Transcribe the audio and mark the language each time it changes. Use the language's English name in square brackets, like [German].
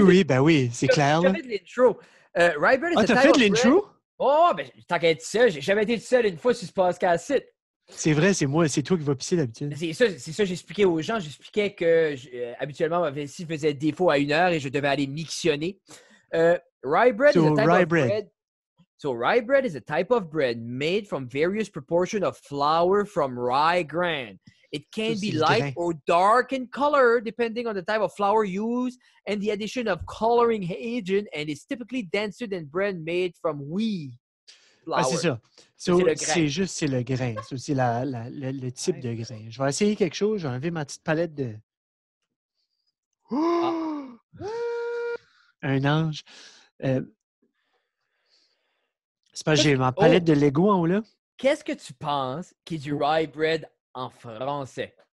[French] Oui, ben oui, c'est clair. J'ai fait de l'intro. Rye bread, t'as fait de l'intro? Oh, ben, tant qu'à être seul, j'ai jamais été seul une fois sur ce podcast-ci. C'est vrai, c'est moi, c'est toi qui vas pisser d'habitude. C'est ça, j'expliquais aux gens. J'expliquais que habituellement, ma vessie faisait défaut à 1 heure et je devais aller mictionner. [English] Rye bread is a type of bread. So rye bread is a type of bread made from various proportion of flour from rye grain. It can be light or dark in color depending on the type of flour used and the addition of coloring agent, and it's typically denser than bread made from wheat flour. [French] Ah, c'est ça. C'est le grain. C'est le type de grain. Je vais essayer quelque chose. Je vais enlever ma petite palette de... Un ange. C'est parce que j'ai ma palette de Lego en haut là. Qu'est-ce que tu penses qui est du rye bread en français?